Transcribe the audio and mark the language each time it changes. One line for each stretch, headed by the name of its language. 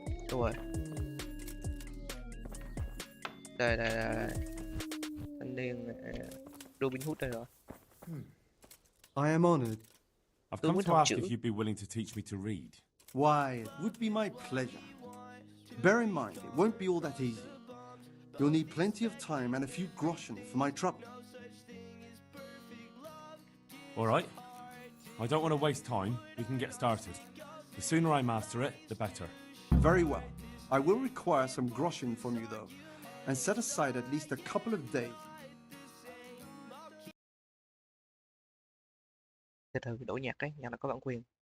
Vietnamese: Đúng rồi. Đây. Thanh niên Robin Hood đây rồi.
English: I am honored. I've come to ask if you'd be willing to teach me to read. Why, it would be my pleasure. Bear in mind, it won't be all that easy. You'll need plenty of time and a few groschen for my trouble. All right. I don't want to waste time. We can get started. The sooner I master it, the better. Very well. I will require some groschen from you, though, and set aside at least a couple of days.
Vietnamese: Từ từ đổi nhạc đấy, nhạc nó có bản quyền.